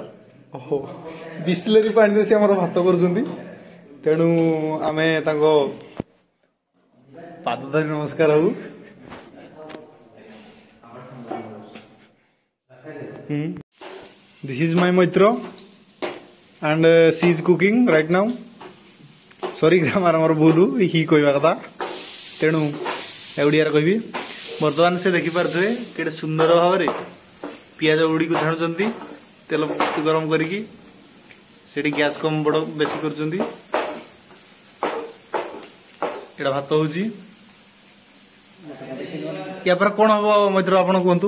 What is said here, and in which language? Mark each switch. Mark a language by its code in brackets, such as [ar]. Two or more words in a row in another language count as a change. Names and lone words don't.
[or] ଓହୋ ବିସ୍ଲେରୀ ପାଣିରେ ସେ ଆମର ଭାତ କରୁଛନ୍ତି ତେଣୁ ଆମେ ତାଙ୍କ ପାଦ ଧରି ନମସ୍କାର ହବୁ ଦିସ୍ [en] is my Maitra and she is cooking right now sorry grammar [or] ଆମର ଭୁଲ ହି କହିବା କଥା ତେଣୁ ଓଡ଼ିଆରେ କହିବି ବର୍ତ୍ତମାନ ସେ ଦେଖିପାରୁଥିବେ କେତେ ସୁନ୍ଦର ଭାବରେ ପିଆଜ ଗୁଡ଼ିକୁ ଛାଣୁଛନ୍ତି ତେଲ ଗରମ କରିକି ସେଠି ଗ୍ୟାସ୍ କମ୍ ବଡ଼ ବେଶୀ କରୁଛନ୍ତି ଏଇଟା ଭାତ ହେଉଛି ୟା ପରେ କ'ଣ ହବ ମୈତ୍ର ଆପଣ କୁହନ୍ତୁ